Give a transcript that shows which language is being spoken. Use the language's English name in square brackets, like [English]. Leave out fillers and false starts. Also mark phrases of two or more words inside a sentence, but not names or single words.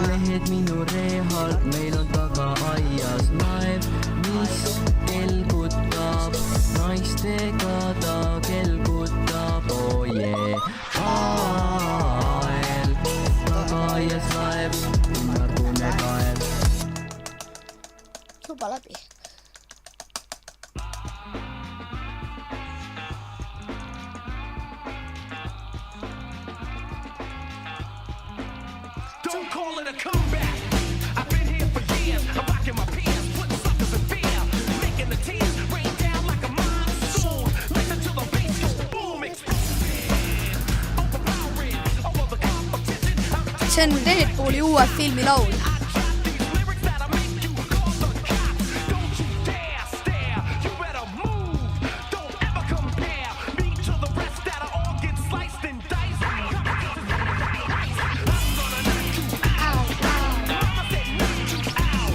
[Estonian] Lehed minu rehal, meil on taga aias laev, mis kelgutab, naistega ta kelgutab, [English] oh yeah. [Estonian] Pael, taga aias laev, ümmargune kaev. juba läbi. [English] Don't call it a comeback. I've been here for years. I'm rocking my pants, putting suckers in fear, making the tears rain down like a monsoon. Listen to the bass go boom, exploding, overpowering all of the competition. [Estonian] See on Deadpooli uue filmi laul. [English] These lyrics that'll make you call the cops. Don't you dare stare. You better move. Don't ever compare me to the rest that'll all get sliced and diced. I'm gonna knock you out. Mama said knock you out.